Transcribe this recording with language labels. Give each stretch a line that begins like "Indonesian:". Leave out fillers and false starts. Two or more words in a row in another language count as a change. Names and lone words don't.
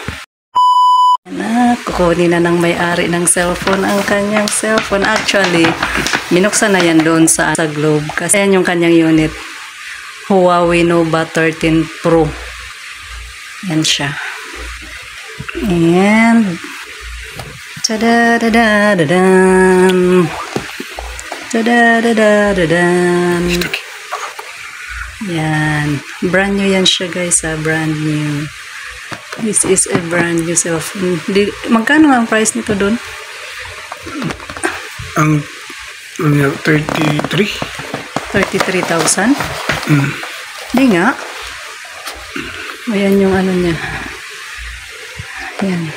Filipino: Kukunin na ng may-ari ng cellphone ang kanyang cellphone. Actually, binuksan na yan doon sa Globe. Kasi yan yung kanyang unit. Huawei Nova 13 Pro. Yan siya. And tada-da-da-da-dan. Tada-da-da-da-dan. Yan.
English: Brand new
Filipino: yan siya, guys.
English: Brand new. This is a brand new cellphone.
Filipino: Magkano ang price nito doon? Ang 33? 33,000? Hindi nga. Ayan yung ano niya. Ayan.